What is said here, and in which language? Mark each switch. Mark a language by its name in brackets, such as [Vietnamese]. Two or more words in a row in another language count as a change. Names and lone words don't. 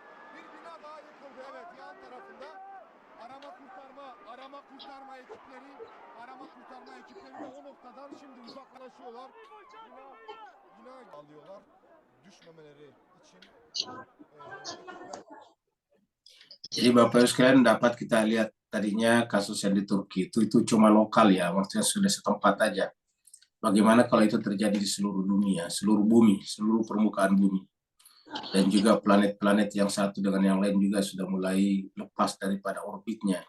[Turkish] Bir ekipleri, arama kurtarma ekipleri de o noktadan şimdi uzaklaşıyorlar. Yine alıyorlar. Düşmemeleri için ekipler. [Indonesian] Jadi Bapak Ibu sekalian dapat kita lihat tadinya kasus yang di Turki itu cuma lokal ya, maksudnya sudah setempat aja. Bagaimana kalau itu terjadi di seluruh dunia, seluruh bumi, seluruh permukaan bumi. Dan juga planet-planet yang satu dengan yang lain juga sudah mulai lepas daripada orbitnya.